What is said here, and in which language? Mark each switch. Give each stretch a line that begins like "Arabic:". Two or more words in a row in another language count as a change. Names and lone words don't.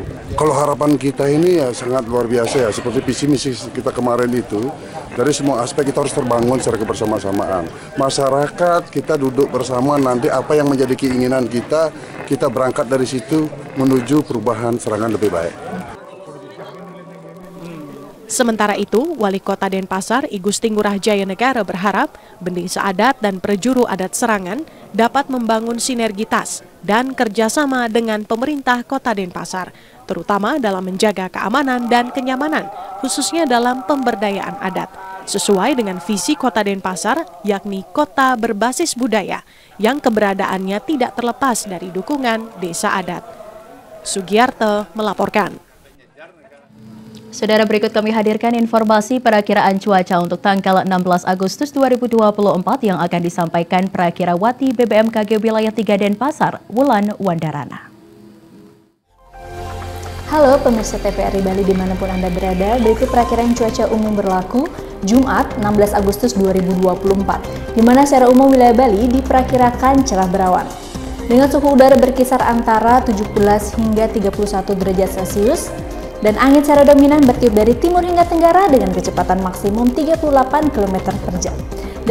Indonesian: Kalau harapan kita ini ya sangat luar biasa ya, seperti visi misi kita kemarin itu, dari semua aspek kita harus terbangun secara kebersamaan. Masyarakat kita duduk bersama, nanti apa yang menjadi keinginan kita berangkat dari situ menuju perubahan Serangan lebih baik. Sementara itu, Wali Kota Denpasar, I Gusti Ngurah Jaya Negara berharap Bendesa Adat dan Prejuru Adat Serangan dapat membangun sinergitas dan kerjasama dengan pemerintah Kota Denpasar, terutama dalam menjaga keamanan dan kenyamanan, khususnya dalam pemberdayaan adat, sesuai dengan visi Kota Denpasar, yakni kota berbasis budaya, yang keberadaannya tidak terlepas dari dukungan desa adat. Sugiarto melaporkan. Saudara, berikut kami hadirkan informasi perakiraan cuaca untuk tanggal 16 Agustus 2024 yang akan disampaikan Prakirawati BBMKG Wilayah 3 Denpasar, Wulan Wandarana. Halo pemirsa TVRI Bali dimanapun Anda berada, berikut perakiraan cuaca umum berlaku Jumat 16 Agustus 2024, di mana secara umum wilayah Bali diperkirakan cerah berawan. Dengan suhu udara berkisar antara 17 hingga 31 derajat Celcius, dan angin secara dominan bertiup dari timur hingga tenggara dengan kecepatan maksimum 38 km per jam.